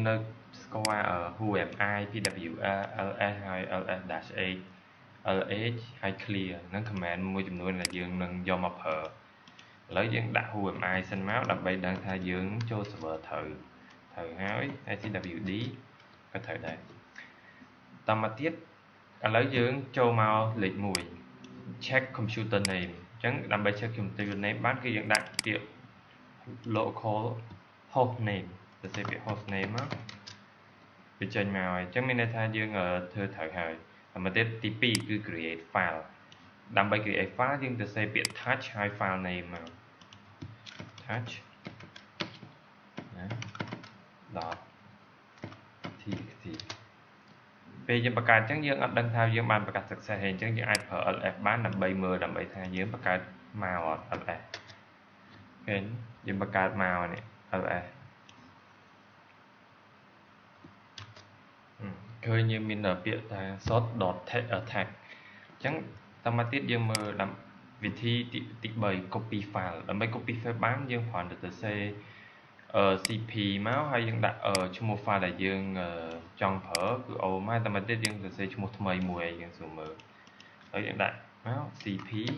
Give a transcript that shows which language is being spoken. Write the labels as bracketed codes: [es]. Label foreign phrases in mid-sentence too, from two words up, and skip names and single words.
[km] នៅស្គាល់ [en] whomi pwr ls [km] ហើយ ls-h lh ហើយ clear ហ្នឹង command មួយចំនួនដែលយើងនឹងយកមកប្រើឥឡូវយើងដាក់ whomi សិនមកដើម្បីដឹងថាយើងចូល server ត្រូវហើយ cwd ក៏ត្រូវដែរតាមមកទៀត ឥឡូវយើងចូលមកលេខ1 [en] check computer name [km] អញ្ចឹងដើម្បី [en] check computer name [km] បានគឺយើងដាក់ពាក្យ [en] local host name [km] ទៅសេពាក្យ [en] host name [km] មកវាចេញមកហើយអញ្ចឹងមានន័យថាយើងធ្វើត្រូវហើយតាមមកទៀតទី2គឺ [en] create file [km] ដើម្បី [en] create file [km] យើងទៅសេពាក្យ touch ហើយ [en] file name [km] មក touch .txt ពេលយើងបង្កើតអញ្ចឹងយើងអត់ដឹងថាយើងបានបង្កើត success ហើយអញ្ចឹងយើងអាចប្រើ ls បានដើម្បីមើលដើម្បីថាយើងបង្កើតមកអត់ ls ឃើញយើងបង្កើតមកនេះ ls ឃើញយើងមានពាក្យថា sort.attack អញ្ចឹងតាមមកទៀតយើងមើលវិធីទី3 [en] copy file [km] ដើម្បី [en] copy file [km] បានយើងគ្រាន់តែទៅសេcp មកហើយយើងដាក់ឈ្មោះ file ដែលយើងចង់ប្រើគឺ o មកតាមមកទៀតយើងទៅសេឈ្មោះថ្មីមួយឲ្យយើងសួរមើលហើយយើងដាក់មក cp